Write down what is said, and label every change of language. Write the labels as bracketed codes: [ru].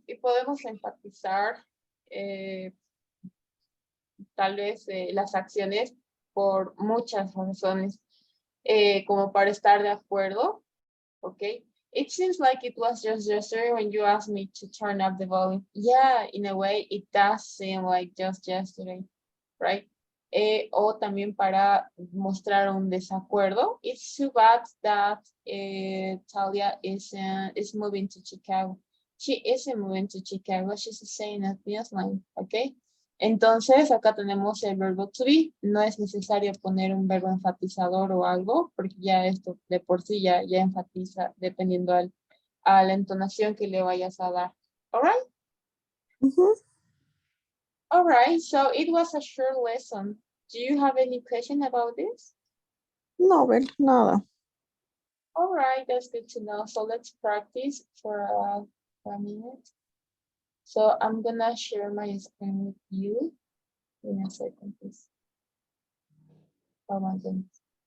[es] Y podemos enfatizar tal vez las acciones por muchas razones, como para estar de acuerdo, ¿ok? [en] It seems like it was just yesterday when you asked me to turn up the volume. Yeah, in a way, it does seem like just yesterday, right? [es] O también para mostrar un desacuerdo. [en] It's too bad that Talia is moving to Chicago. She isn't moving to Chicago, she's staying at Newsline, ¿ok? [es] Entonces, acá tenemos el verbo to be. No es necesario poner un verbo enfatizador o algo, porque ya esto de por sí ya enfatiza dependiendo a la entonación que le vayas a dar. [en] All right? All right, so it was a short lesson. Do you have any question about this? [es] No, Bel, nada. [en] All right, that's good to know. So let's practice for a minute. So I'm gonna share my screen with you. Give me a second, please. Oh my goodness.